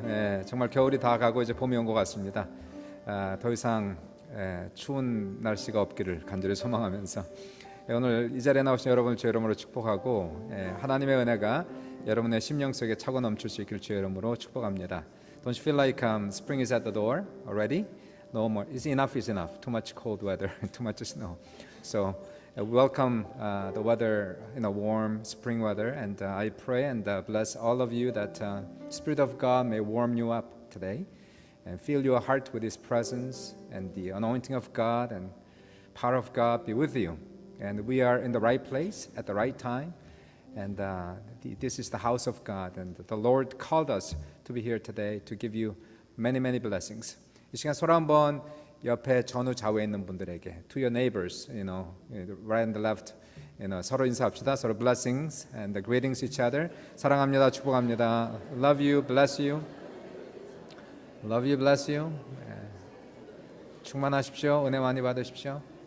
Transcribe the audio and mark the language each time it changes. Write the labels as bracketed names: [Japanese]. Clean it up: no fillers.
[Korean] 예, 정말 겨울이 다 가고 이제 봄이 온 것 같습니다. 더 이상 추운 날씨가 없기를 간절히 소망하면서 오늘 이 자리에 나오신 여러분을 주의 이름으로 축복하고 하나님의 은혜가 여러분의 심령 속에 차고 넘칠 수 있기를 주의 이름으로 축복합니다. [English] Don't you feel like spring is at the door already? No more. Is enough is enough. Too much cold weather, too much snow. So welcome the weather, warm spring weather, and I pray and bless all of you that Spirit of God may warm you up today and fill your heart with His presence, and the anointing of God and power of God be with you. And we are in the right place at the right time, and this is the house of God, and the Lord called us to be here today to give you many, many blessings. [Korean] 이 시간 서로 한번 옆에 전후 좌우에 있는 분들에게 [English] to your neighbors, right and left, [Korean] 서로 인사합시다. 서로 [English] blessings and greetings each other. [Korean] 사랑합니다. 축복합니다. [English] Love you, bless you. Love you, bless you. [Korean] 충만하십시오. 은혜 많이 받으십시오.